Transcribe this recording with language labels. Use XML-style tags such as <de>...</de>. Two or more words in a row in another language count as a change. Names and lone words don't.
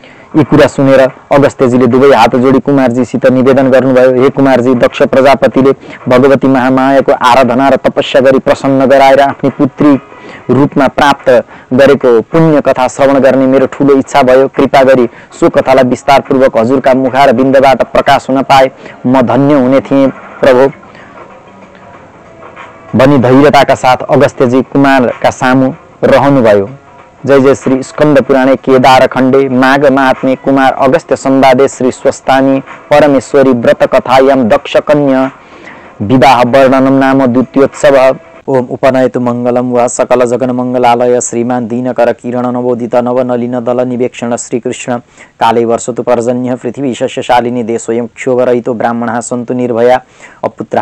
<ne>यी कुरा सुनेर अगस्त्यजीले दुवै हात जोडी कुमारजीसित निवेदन गर्नुभयो, हे कुमारजी, दक्ष प्रजापतिले भगवती महामायाको आराधना र तपस्या गरी प्रसन्न गराएर आफ्नी पुत्री रूपमा प्राप्त गरेको पुण्य कथा श्रवण गर्ने मेरो ठूलो इच्छा भयो। कृपा गरी सो कथालाई विस्तारपूर्वक हजुरका मुखार बिन्दबाट प्रकाश हुन पाए म धन्य हुने थिएँ प्रभु भनी धैर्यताका साथ अगस्त्यजी कुमारका सामु रहनुभयो।</ne> <sa>जय जय श्री स्कंद पुराणे केदार खंडे माघ महात्म्ये कुमार अगस्त्य संवादे श्री स्वस्तानी परमेश्वरी व्रत कथायां दक्ष कन्या विवाह वर्णनम नाम द्वितीयोत्सव। ओम उपनयतु मंगलम व सकल जगन मंगलालय श्रीमान दीनकर किरण नवोदित नवनलिन दल निवेक्षण श्रीकृष्ण काले वर्षतु पर्जन्य पृथ्वी शस्यशालिनी देशोऽयं क्षोभरहितो ब्राह्मणाः सन्तु निर्भया अपुत्राः</sa>